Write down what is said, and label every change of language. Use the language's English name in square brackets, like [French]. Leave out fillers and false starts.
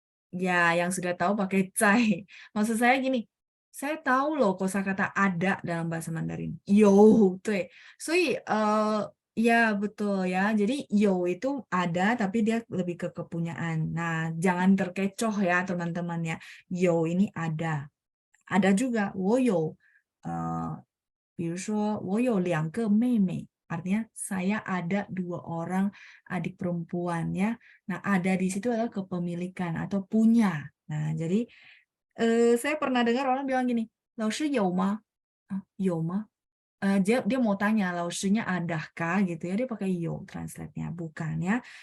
[Indonesian] Ya, yang sudah tahu pakai cai. Maksud saya gini, saya tahu loh kosakata ada dalam bahasa Mandarin. Yo, tuh. So, ya betul ya. Jadi yo itu ada, tapi dia lebih ke kepunyaan. Nah, jangan terkecoh ya teman-teman ya. Yo ini ada. [Chinese] Ada juga, 我有 比如说我有2个妹妹. [Indonesian] Artinya saya ada 2 orang adik perempuan ya. Nah, ada di situ adalah kepemilikan atau punya. Nah, jadi saya pernah dengar orang bilang gini, 老师有吗?有吗? Dia mau tanya, 老师-nya adakah gitu ya, dia pakai yo translate-nya, bukan ya.